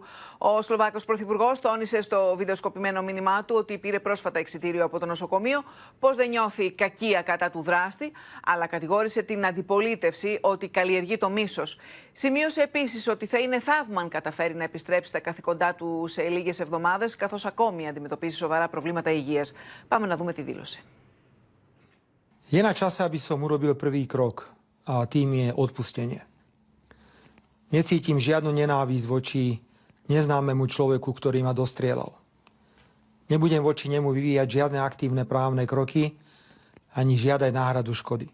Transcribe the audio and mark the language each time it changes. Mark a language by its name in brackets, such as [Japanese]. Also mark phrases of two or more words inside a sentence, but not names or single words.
[Greek] Ο Σλοβάκος πρωθυπουργός τόνισε στο βιντεοσκοπημένο μήνυμά του ότι πήρε πρόσφατα εξιτήριο από το νοσοκομείο, πως δεν νιώθει κακία κατά του δράστη, αλλά κατηγόρησε την αντιπολίτευση ότι καλλιεργεί το μίσος. Σημείωσε επίσης ότι θα είναι θαύμα αν καταφέρει να επιστρέψει στα καθηκοντά του σε λίγες εβδομάδες, καθώς ακόμη αντιμετωπίζει σοβαρά προβλήματα υγείας. Πάμε να δούμε τη δήλωση. [Slovak] Je na čase, aby som urobil prvý krok, a tým je odpustenie. Necítim žiadnu nenávisť voči neznámemu človeku, ktorý ma dostrieľal. Nebudem voči nemu vyvíjať žiadne aktívne právne kroky, ani žiadať náhradu škody.